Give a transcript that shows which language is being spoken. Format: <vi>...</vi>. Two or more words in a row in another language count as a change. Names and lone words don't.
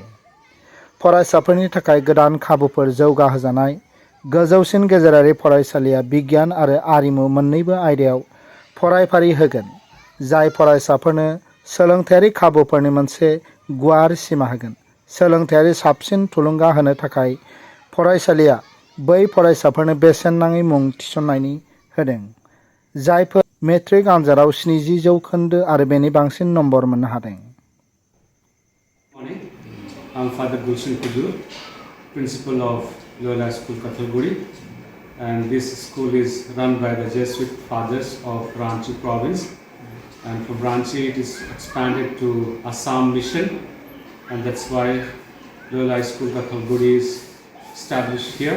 <brx>फरायसाफोरनि थाखाय गोदान खाबुफोर जौगाहोजानाय गोजौसिन गेजेरारि फरायसालिया बिगियान आरो आरिमु मोन्नैबो आयदायाव फरायफारि होगोन, जाय फरायसाफोरनो सोलोंथायारि खाबुफोरनि मोनसे गुवार सिमा होगोन। सोलोंथायारि साबसिन थुलुंगा होनो थाखाय फरायसालिया बै फरायसाफोरनो बेसेन नाङै मुं थिसननायनि होदों, जायफोर मेट्रिक आनजादाव 70% आरो बेनि बांसिन नम्बर मोननो हादों।</brx> <en>I'm Father Gulshan Kudur, principal of Loyola School Kathalguri, and this school is run by the Jesuit fathers of Ranchi province, and from Ranchi it is expanded to Assam mission, and that's why Loyola School Kathalguri is established here.</en>